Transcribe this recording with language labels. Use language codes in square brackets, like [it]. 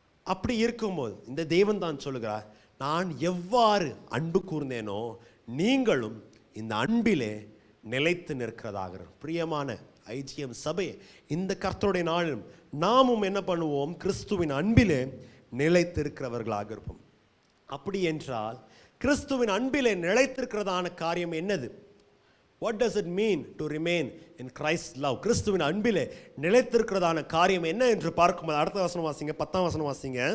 [ta] அப்படி இருக்கும்போது இந்த தேவன் தான் சொல்லுகிறார், நான் எவ்வாறு அன்பு கூர்ந்தேனோ நீங்களும் இந்த அன்பிலே நிலைத்து நிற்கிறதாக. பிரியமான ஐஜிஎம் சபை, இந்த கர்த்தருடைய நாளும் நாமும் என்ன பண்ணுவோம், கிறிஸ்துவின் அன்பிலே நிலைத்திருக்கிறவர்களாக இருப்போம். அப்படி என்றால் கிறிஸ்துவின் அன்பிலே நிலைத்திருக்கிறதான காரியம் என்னது? [en] What does it mean to remain in Christ's love? [ta] கிறிஸ்துவின் அன்பிலே நிலைத்திருக்கிறதான காரியம் என்ன என்று பார்க்கும்போது அடுத்த வசனம் வாசிங்க, 10ஆம் வசனம் வாசிங்க.